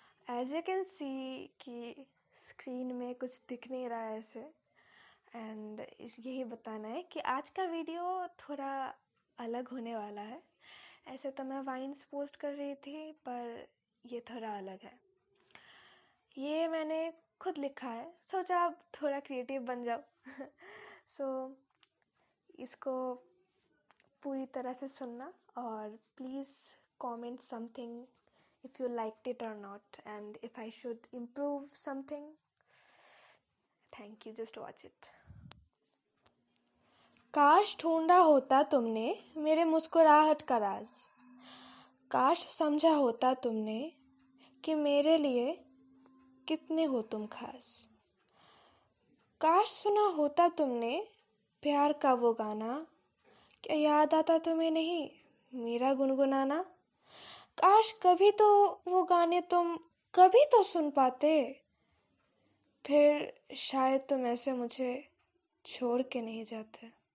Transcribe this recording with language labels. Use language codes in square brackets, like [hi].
[en] as you can see [hi] कि screen में कुछ दिख नहीं रहा है ऐसे एंड यही बताना है कि आज का वीडियो थोड़ा अलग होने वाला है। ऐसे तो मैं वाइन्स पोस्ट कर रही थी पर ये थोड़ा अलग है। ये मैंने खुद लिखा है, सोचा अब थोड़ा क्रिएटिव बन जाओ। [en] so [hi] इसको पूरी तरह से सुनना और [en] Please comment something if you liked it or not and if I should improve something. Thank you, just watch it. [hi] काश ढूंढा होता तुमने मेरे मुस्कुराहट का राज, काश समझा होता तुमने कि मेरे लिए कितने हो तुम खास, काश सुना होता तुमने प्यार का वो गाना, क्या याद आता तुम्हें नहीं मेरा गुनगुनाना, काश कभी तो वो गाने तुम कभी तो सुन पाते, फिर शायद तुम ऐसे मुझे छोड़ के नहीं जाते।